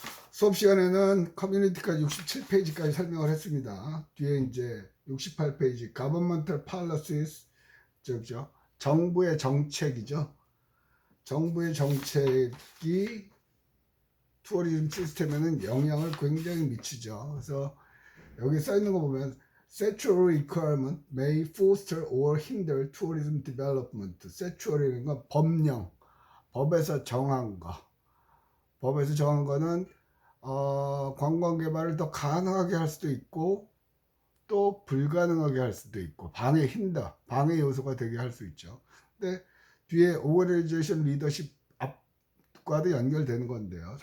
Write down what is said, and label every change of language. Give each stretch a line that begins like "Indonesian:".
Korean: 수업 시간에는 커뮤니티까지 67페이지까지 설명을 했습니다. 뒤에 이제 68페이지
English: Governmental Policies,
Korean: 정부의 정책이죠. 정부의 정책이 투어리즘 시스템에는 영향을 굉장히 미치죠. 그래서 여기 써 있는 거 보면
English: statutory requirement may foster or hinder tourism development.
Korean: statutory는 건 법령, 법에서 정한 거. 법에서 정한 거는 관광 개발을 더 가능하게 할 수도 있고 또 불가능하게 할 수도 있고 방해 요소가 되게 할 수 있죠. 근데 뒤에 오거나이제이션 리더십 앞과도 연결되는 건데요.